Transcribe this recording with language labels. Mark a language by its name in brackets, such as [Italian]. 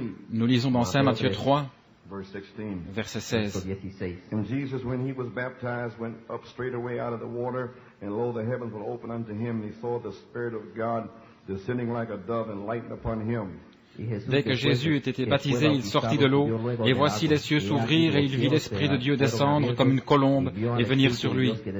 [French] Nous lisons dans Saint Matthieu 3, verset 16. [English] And Jesus, when he was baptized, went up straightway out of the water, and lo, the heavens were opened unto him, and he saw the Spirit of God descending like a dove and lighting upon him. [French] Dès que Jésus eut été baptisé, il sortit de l'eau, et voici les cieux s'ouvrir, et il vit l'Esprit de Dieu descendre comme une colombe et venir sur lui.